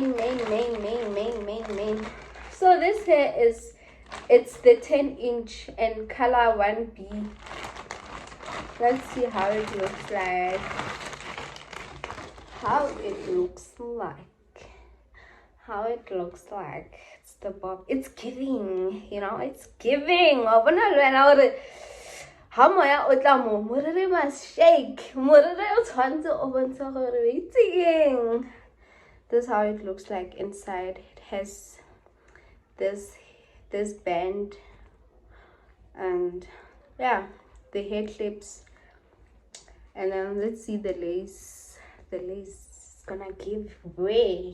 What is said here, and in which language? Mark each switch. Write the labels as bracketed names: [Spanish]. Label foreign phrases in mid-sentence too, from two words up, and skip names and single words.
[English] So this hair it's the 10-inch and color 1B. Let's see how it looks like. It's the bob. It's giving, you know, it's giving. [Tswana] Ha moya o tla mo morere [English] must shake. [Tswana] Morere o tshwantse o bontsha gore o itseng. [English] This is how it looks like inside. It has this band, and yeah, the hair clips. And then let's see the lace. The lace is gonna give way.